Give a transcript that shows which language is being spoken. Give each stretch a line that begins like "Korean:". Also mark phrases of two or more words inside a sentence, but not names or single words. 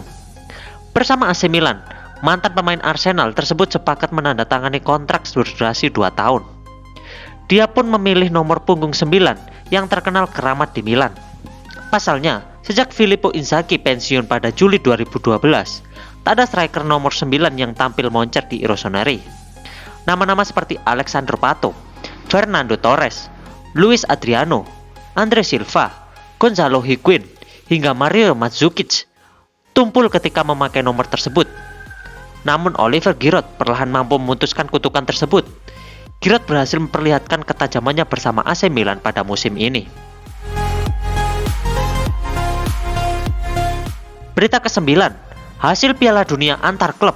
Indonesian: Bersama AC Milan, mantan pemain Arsenal tersebut sepakat menandatangani kontrak berdurasi 2 tahun. Dia pun memilih nomor punggung 9 yang terkenal keramat di Milan. Pasalnya, sejak Filippo Inzaghi pensiun pada Juli 2012, tak ada striker nomor 9 yang tampil moncer di Rossoneri. Nama-nama seperti Alexandre Pato, Fernando Torres, Luis Adriano, Andre Silva, Gonzalo Higuain, hingga Mario Mandzukic tumpul ketika memakai nomor tersebut. Namun Oliver Giroud perlahan mampu memutuskan kutukan tersebut. Giroud berhasil memperlihatkan ketajamannya bersama AC Milan pada musim ini. Berita ke-9, hasil Piala Dunia antar klub.